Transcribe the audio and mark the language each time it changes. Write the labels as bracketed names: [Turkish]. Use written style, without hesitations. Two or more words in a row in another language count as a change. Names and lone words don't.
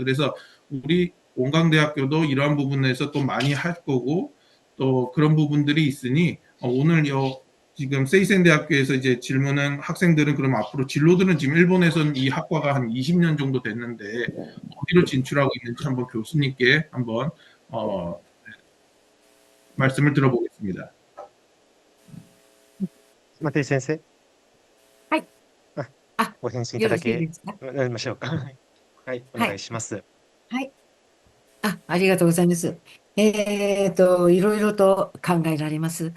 [Korean] 그래서 우리 온강대학교도 이러한 부분에서 또 많이 할 거고 또 그런 부분들이 있으니 오늘 지금 세이센 대학교에서 이제 질문은 학생들은 그럼 앞으로 진로들은 지금 일본에서는 이 학과가 한 20년 정도 됐는데 어디로 진출하고 있는지 한번 교수님께 한번 말씀을 들어보겠습니다. [Japanese] 松井先生。はい。ご返信いただけよろしいですか？なりましょうか。はい、お願いします。はい。ありがとうございます。いろいろと考えられます。